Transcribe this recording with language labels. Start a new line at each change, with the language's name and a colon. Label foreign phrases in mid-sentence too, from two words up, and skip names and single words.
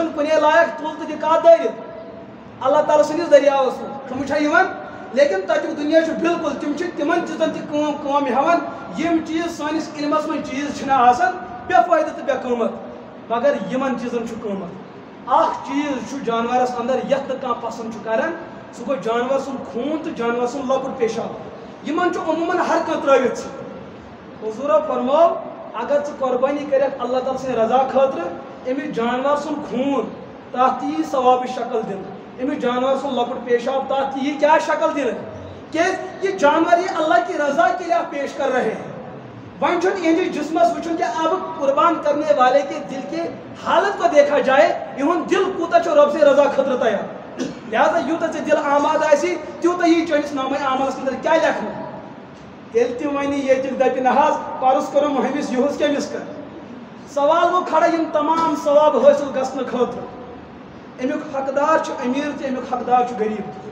Kashmiri: چھن کنے لائق تل تہ دکات دٲرِتھ اللہ تعالیٰ سندس دریاوس مز سمجھ یوان لیکن تتیُک دنیا چھ بالکل تم چھ تمن چیزن تہ کٲم ہیوان یم چیز سٲنِس علمس منٛز چیز چھنہ آسان بے فٲیدٕ تہٕ بے قۭمت مگر یمن چیزن چھ قۭمت اکھ چیز چھ جانورس اندر یتھ نہٕ کانٛہہ پسند چھ کران سُہ گوٚو جانور سُنٛد خوٗن تہٕ جانور سُنٛد لۄکُٹ پیشاب یمن چھ عموٗمن ہر کانٛہہ ترٲوِتھ حضورو فرمو اگر ژٕ قربانی کٔرِکھ اللہ تعالیٰ سٕنٛدِ رضا خٲطرٕ أمِس جانور سُنٛد خوٗن تتھ تہِ یی ثوابٕچ شکل دِنہٕ أمِس جانور سُنٛد لۄکُٹ پیشاب تتھ تہِ یی کیٛاہ شکل دِنہٕ کیٛازِ
Urdu: یہ جانور یہ اللہ کی رضا کے لیے آپ پیش کر رہے ہیں
Kashmiri: ون چھن یہندس جسمس وچھن
Urdu: کہ اب قربان کرنے والے کے دل کے حالت کو دیکھا جائے
Kashmiri: یہن دل کوتا چھ رب سے رضا خطر تیار لہذا یوتہ ژے دل آماد آسی تیوتہ یہ چٲنِس نامے اعمالس اندر کیا لیکھنہٕ تیٚلہِ تہِ ونہِ ییٚتیُک دپہِ نہ حظ پرُس کرو مہمِس یِہُس کٔمِس کر سوال گوٚو کھڑا یم تمام ثواب حٲصِل گژھنہٕ خٲطرٕ امیُک حقدار چھُ امیر تہِ امیُک حقدار چھُ غریب